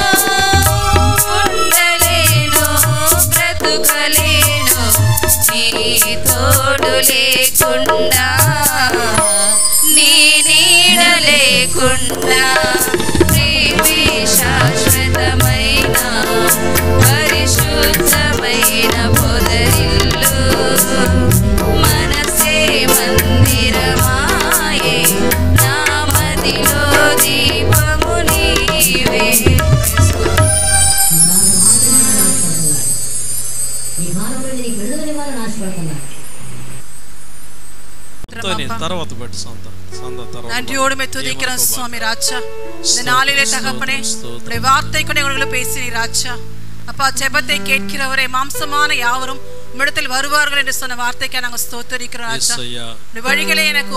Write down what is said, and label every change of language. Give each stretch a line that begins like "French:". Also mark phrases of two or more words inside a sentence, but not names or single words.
Telugu: ఉండలేను బ్రతుకలేను నీ తోడు లేకుండా నీ నీడ లేకుండా ప్రేమే శాశ్వతమైన పరిశుద్ధమైన పొదరిల్లు మనసే మందిరమాయే నా మదిలో దీపము నీవే
Tamil: நன்றியோடு துதிக்கிறோம் சுவாமி ராஜா இந்த நாளிலே தகப்பனே உடைய வார்த்தை கொண்டு எங்களுக்கு பேசினீ ராஜா அப்பா ஜெபத்தை கேட்கிறவரே மாம்சமான யாவரும் உம்மிடத்தில் வருவார்கள் என்று சொன்ன வார்த்தைக்கு நாங்கள் ஸ்தோத்திரிக்கிறோம் ராஜா உடைய வழிகளை எனக்கு